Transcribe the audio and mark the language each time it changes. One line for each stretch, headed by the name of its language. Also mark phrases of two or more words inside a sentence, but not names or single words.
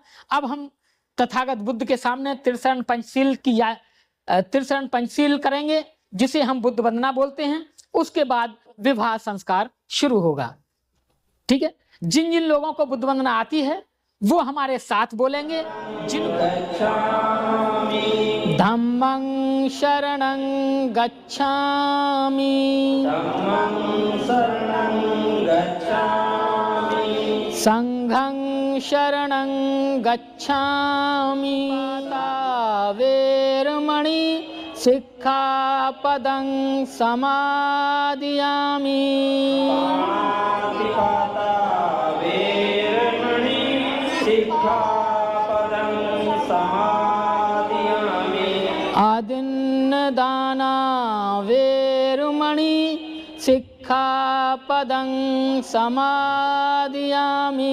Hindi: अब हम तथागत बुद्ध के सामने त्रिशरण पंचशील की त्रिशरण पंचशील करेंगे, जिसे हम बुद्ध वंदना बोलते हैं। उसके बाद विवाह संस्कार शुरू होगा। ठीक है? जिन जिन लोगों को बुद्ध वंदना आती है वो हमारे साथ बोलेंगे।
Pali: धम्मं शरणं गच्छामि, संघं शरणं गच्छामि, वेरमणि सिक्खापदं समादियामि। आदिन्नदाना वेरमणि सिक्खापदं समादियामि।